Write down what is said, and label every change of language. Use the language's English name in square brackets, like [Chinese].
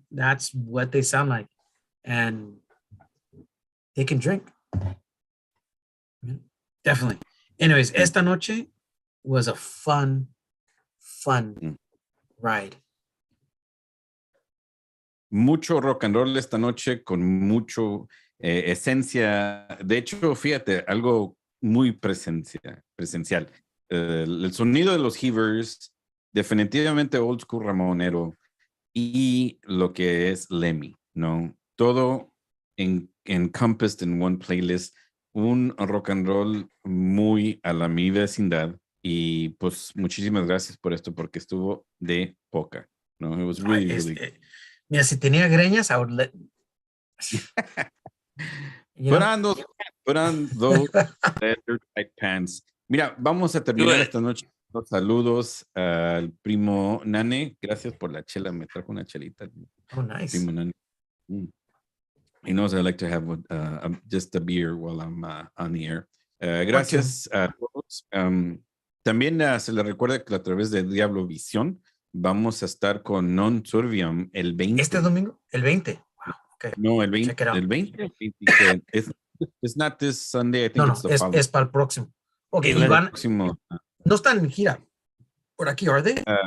[English] That's what they sound like. And they can drink. Definitely. Anyways, [Spanish] esta noche [English] was a fun ride. [Spanish] Mucho rock and roll esta noche con mucho esencia. De hecho, fíjate, algo muy presencial. El sonido de los Heavers, definitivamente old school ramonero, y lo que es Lemmy, ¿no? Todo [English] encompassed in one playlist, [Spanish] un rock and roll muy a la mi vecindad, y pues muchísimas gracias por esto porque estuvo de poca, ¿no? [English] It was really good. [Spanish] Mira, si tenía greñas, [English] I would let. Put on those leather tight pants. [Spanish] Mira, vamos a terminar esta noche. Los saludos al primo Nane. Gracias por la chela. Me trajo una chelita. [English] Oh, nice. [Spanish] Primo Nane. [English] He knows I like to have just a beer while I'm on the air. [Spanish] Gracias a todos. También se les recuerda que a través de DiavloVision vamos a estar con Non Survium el 20. ¿Este domingo? El 20. [English] Wow, okay. [Spanish] No, el 20. El 20. [English] It's not this Sunday. I think it's the following. [Spanish] Es para el próximo. Ok, y van. No están en gira por aquí, [English] are they?